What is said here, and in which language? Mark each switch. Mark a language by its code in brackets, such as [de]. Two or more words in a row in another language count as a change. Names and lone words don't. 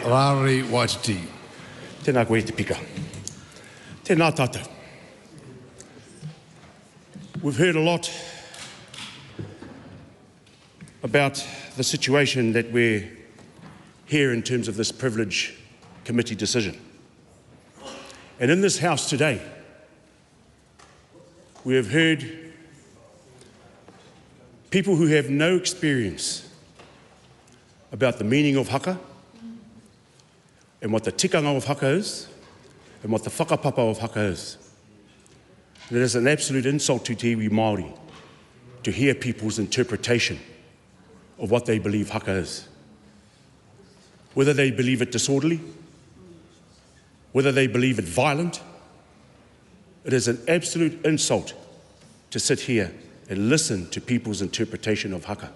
[mi] Rawiri Waititi. Tēnā koe te pika. Tēnā tātou. [en] We've heard a lot about the situation that we're here in terms of this privilege committee decision. And in this House today, we have heard people who have no experience about the meaning of haka and what the tikanga of haka is and what the whakapapa of haka is. And it is an absolute insult to [mi] te iwi Māori [en] to hear people's interpretation of what they believe haka is. Whether they believe it disorderly, whether they believe it violent, it is an absolute insult to sit here and listen to people's interpretation of haka.